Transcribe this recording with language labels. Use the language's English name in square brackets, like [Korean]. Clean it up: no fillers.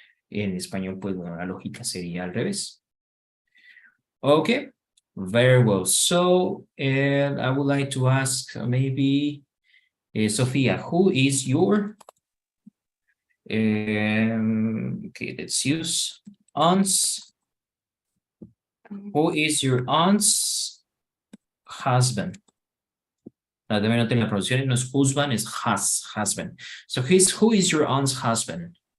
[Spanish] En español, pues bueno, la lógica sería al revés. [English] Okay, very well. So I would like to ask maybe Sofia, who is your okay, let's use aunt's. Who is your aunt's husband? [Spanish] También no tiene la pronunciación, no es husband, es husband. [English] So who is your aunt's husband?